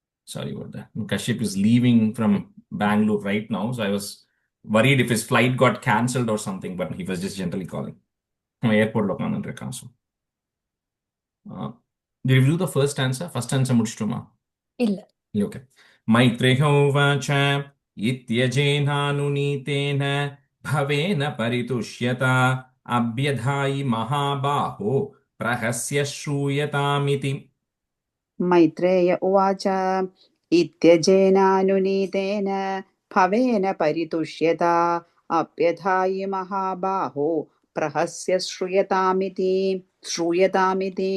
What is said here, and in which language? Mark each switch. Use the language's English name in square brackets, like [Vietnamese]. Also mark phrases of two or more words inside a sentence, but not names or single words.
[English] Sorry about that. Kashyap is leaving from Bangalore right now, so I was worried if his flight got cancelled or something, but he was just gently calling. [Tamil] Airport லோ காணந்திருக்கான், [English] so. Did you do the first stanza? First stanza mudichitoma? [Tamil] Illa. [English] Okay. [Sanskrit] Maitreya उवाच इत्यजेन भवेन परितुष्यता अभ्यधायि महाबाहो प्रहस्य श्रूयतामिति. मैत्रेय उवाच इत्यजेनानुनीतेन भवेन परितुष्यता अप्यथायि महाबाहो प्रहस्य श्रूयतामिति